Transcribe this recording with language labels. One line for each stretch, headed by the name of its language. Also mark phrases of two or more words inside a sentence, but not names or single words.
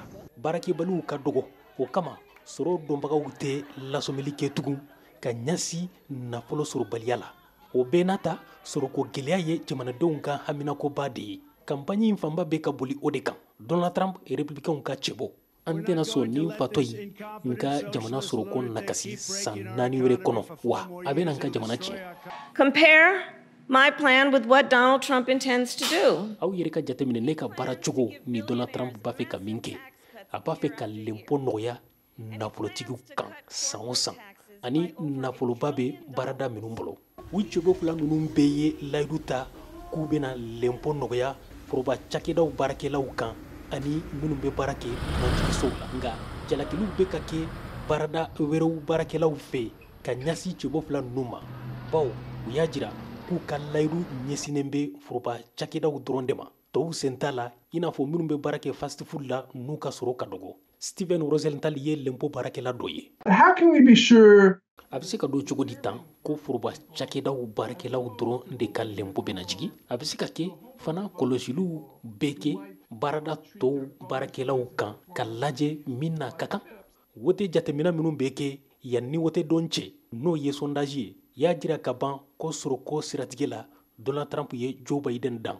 Bambara: Baarakɛbaliw ka dɔgɔ o kama sɔrɔ dɔnbagaw tɛ lasɔmɛli kɛ tugun ka ɲɛsin nafolo sɔrɔbaliya la. O bɛɛ n'a ta sɔrɔko gɛlɛya ye jamanadenw ka haminakoba de ye. Campagne in fanba bɛ ka boli o de kan. Donald Trump républicainw ka cɛbɔ. An tɛna sɔn ni fatɔ ye nka jamana sɔrɔko nakasi san 4 wɛrɛ kɔnɔ wa a bɛna n ka jamana tiɲɛ.
English: compare my plan with what Donald Trump intends to do.
Bambara: Aw yɛrɛ ka jateminɛ ne ka baara cogo ni Donald Trump b'a fɛ ka min kɛ. A b'a fɛ ka lɛnpo nɔgɔya nafolotigiw kan san o san ani nafoloba bɛ baarada minnu bolo. U cɛbɔ fila ninnu bɛɛ ye layidu ta k'u bɛna lɛnpo nɔgɔya foroba cakɛdaw baarakɛlaw kan ani minnu bɛ baara kɛ nanjigisow la. Nka jalakiliw bɛ ka kɛ baarada wɛrɛw baarakɛlaw fɛ ka ɲɛsin cɛbɔ fila ninnu ma. Baw u y'a jira k'u ka layidu ɲɛsinnen bɛ foroba cakɛdaw dɔrɔn de ma. Tɔw sen t'a la i n'a fɔ minnu bɛ baara kɛ
English: fast food
Bambara: la n'u ka sɔrɔ ka dɔgɔ. Steven Rosenthal ye lɛnpo baarakɛla dɔ ye.
English: How can we be sure?
Bambara: A bɛ se ka don cogo di tan ko foroba cakɛdaw baarakɛlaw dɔrɔn de ka lɛnpo bɛna jigi? A bɛ se ka kɛ fana kɔlɔsiliw bɛ kɛ baarada tɔw baarakɛlaw kan ka lajɛ min na ka kan. Wote jateminɛ minnu bɛ kɛ yanni wote dɔn cɛ n'o ye sondage ye y'a jira ka ban ko soroko siratigɛ la Donald Trump ye Joe Biden dan.